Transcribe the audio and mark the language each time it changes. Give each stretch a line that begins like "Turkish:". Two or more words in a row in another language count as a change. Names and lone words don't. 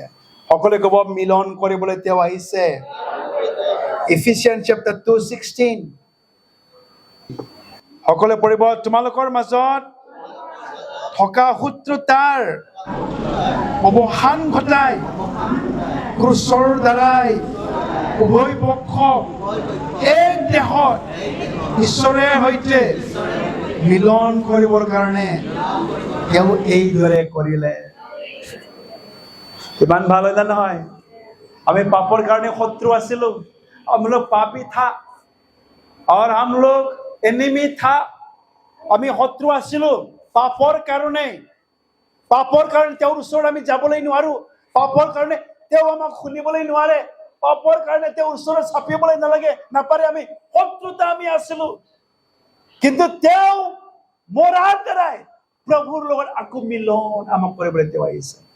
Assamese: সকলোৱে ক'ব, মিলন কৰিবলৈ তেওঁ আহিছে। Ephesians chapter 2:16 সকলোৱে পঢ়িব, তোমালোকৰ মাজত থকা শত্ৰুতাৰ অৱসান ঘটাই ক্ৰুচৰ দ্বাৰাই উভয় পক্ষ এক দেহত ঈশ্বৰৰ সৈতে মিলন কৰিবৰ কাৰণে তেওঁ এইদৰে কৰিলে। কিমান ভাল হয় না নহয়? আমি পাপৰ কাৰণে শত্ৰু আছিলো,
Hindi: हम लोग पापी था और हम लोग एनिमी था।
Assamese: আমি শত্ৰু আছিলো পাপৰ কাৰণে। পাপৰ কাৰণে তেওঁৰ ওচৰত আমি যাবলৈ নোৱাৰো। পাপৰ কাৰণে তেওঁ আমাক শুনিবলৈ নোৱাৰে। পাপৰ কাৰণে তেওঁৰ ওচৰত চাপিবলৈ নাপাৰে। আমি শত্ৰুতা আমি আছিলো। কিন্তু তেওঁ মৰাৰ দ্বাৰাই প্ৰভুৰ লগত আকৌ মিলন আমাক কৰিবলৈ তেওঁ আহিছে।